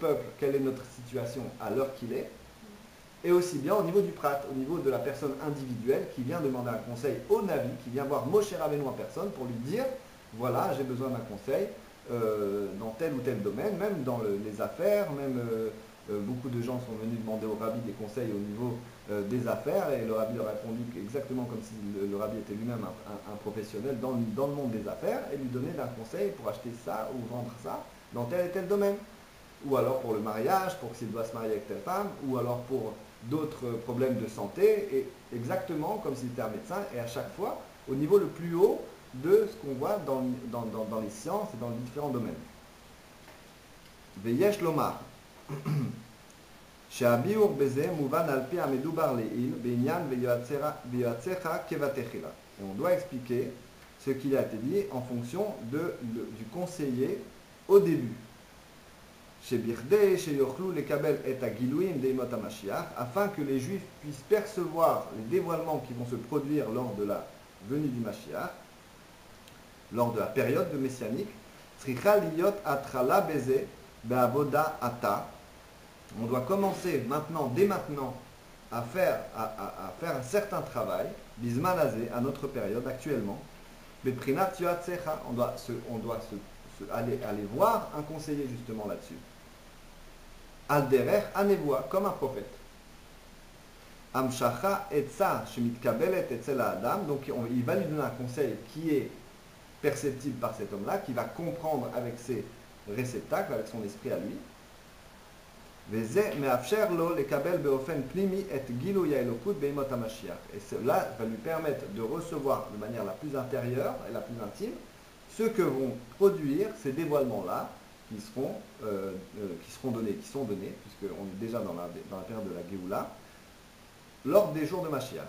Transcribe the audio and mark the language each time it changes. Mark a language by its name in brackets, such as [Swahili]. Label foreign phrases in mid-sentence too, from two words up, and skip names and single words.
[French] peuple, quelle est notre situation à l'heure qu'il est, et aussi bien au niveau du prat, au niveau de la personne individuelle qui vient demander un conseil au Navi, qui vient voir Moshe Rabbeinu en personne pour lui dire, voilà, j'ai besoin d'un conseil dans tel ou tel domaine, même dans les affaires, même beaucoup de gens sont venus demander au rabbi des conseils au niveau des affaires, et le rabbi leur a répondu exactement comme si le rabbi était lui-même un professionnel dans le monde des affaires, et lui donnait un conseil pour acheter ça ou vendre ça dans tel et tel domaine. Ou alors pour le mariage, pour s'il doit se marier avec telle femme, ou alors pour d'autres problèmes de santé, et exactement comme s'il était un médecin, et à chaque fois au niveau le plus haut de ce qu'on voit dans les sciences et dans les différents domaines. [Hebrew] ויש לומר שהביאור בזה מובן על פי המדובר לעיל בעניין ויועציך כבתחילה. [French] Et on doit expliquer ce qui a été dit en fonction du conseiller au début. [Hebrew] שבכדי שיוכלו לקבל את הגילויים לימות המשיח, [French] afin que les Juifs puissent percevoir les dévoilements qui vont se produire lors de la venue du Mashiach, lors de la période de messianique, [Hebrew] צריכה להיות התחלה בזה בעבודה עתה. [French] On doit commencer maintenant, dès maintenant, à faire un certain travail, bismanazé, à notre période actuellement. On doit aller voir un conseiller justement là-dessus. [Hebrew] על דרך הנביא, [French] comme un prophète. [Hebrew] ממשיכה עצה שמתקבלת אצל אדם, [French] donc il va lui donner un conseil qui est perceptible par cet homme-là, qui va comprendre avec ses réceptacles, avec son esprit à lui. [Hebrew] וזה מאפשר לו לקבל באופן פנימי את גילוי האלוקות בימות המשיח. [French] Et cela va lui permettre de recevoir de manière la plus intérieure et la plus intime ce que vont produire ces dévoilements-là qui seront donnés, qui sont donnés, puisqu'on est déjà dans la période de la Géoula, lors des jours de Mashiach.